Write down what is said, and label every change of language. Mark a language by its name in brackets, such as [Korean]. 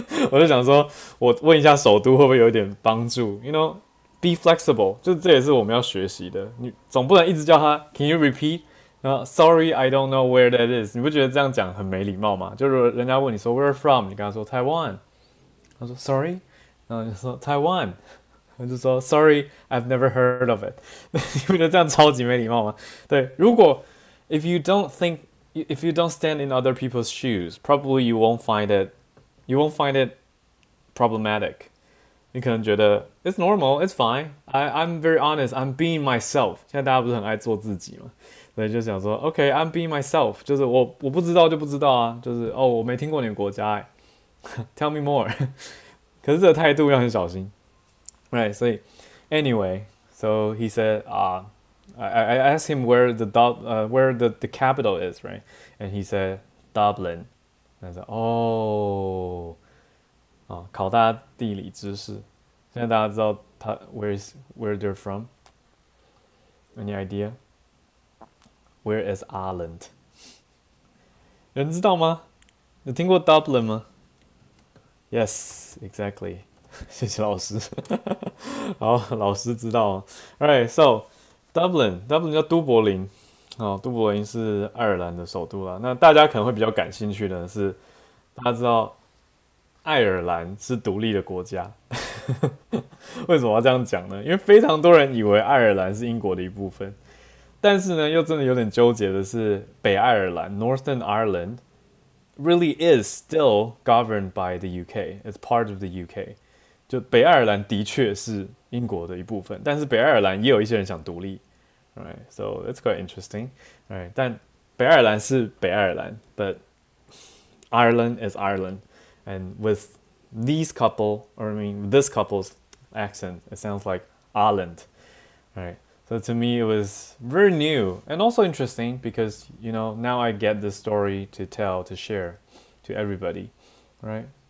[Chinese] 我就想说我问一下首都会不会有一点帮助 ？ [English] You know, be flexible， [Chinese] 就这也是我们要学习的。你总不能一直叫他 [English] Can you repeat？ [Chinese] 然后 [English] Sorry, I don't know where that is。 [Chinese] 你不觉得这样讲很没礼貌吗？就如果人家问你说 [English] Where from？ [Chinese] 你跟他说 Taiwan， 他说 Sorry， 然后你说 Taiwan。我就说 [English] Sorry, I've never heard of it。 [Chinese] 你不觉得这样超级没礼貌吗？对，如果 [English] if you don't stand in other people's shoes, probably you won't find it problematic. 你可能觉得 it's normal, it's fine. I'm very honest. I'm being myself. [Chinese] 现在大家不是很爱做自己嘛？所以就想说， [English] OK, I'm being myself， [Chinese] 就是我不知道就不知道啊，就是哦，我没听过你的国家哎， [English] Tell me more [Chinese] 可是这个态度要很小心，right？ [English] 所以 anyway, so he said, I asked him where the capital is, right? And he said Dublin. And I said, oh, [Chinese] 考大家地理知识。现在大家知道他 [English] where they're from? Any idea? Where is Ireland? [Chinese] 有人知道吗？有听过 Dublin 吗？ [English] Yes, exactly. [Chinese] 谢谢老师。好，老师知道哦。 [English] Alright, so Dublin 叫都柏林。 [Chinese] 都柏林是爱尔兰的首都啦。那大家可能会比较感兴趣的是，大家知道爱尔兰是独立的国家。为什么要这样讲呢？因为非常多人以为爱尔兰是英国的一部分，但是呢，又真的有点纠结的是，北爱尔兰 （Northern Ireland） [English] really is still governed by the UK. It's part of the UK. [Chinese] 就北爱尔兰的确是英国的一部分，但是北爱尔兰也有一些人想独立。 [English] Right, so it's quite interesting. Right, [Chinese] 但北爱尔兰是北爱尔兰 [English] but Ireland is Ireland, and with these couple, or I mean this couple's accent, it sounds like Ireland. Right. So to me, it was very new and also interesting because now I get this story to tell to share to everybody, right?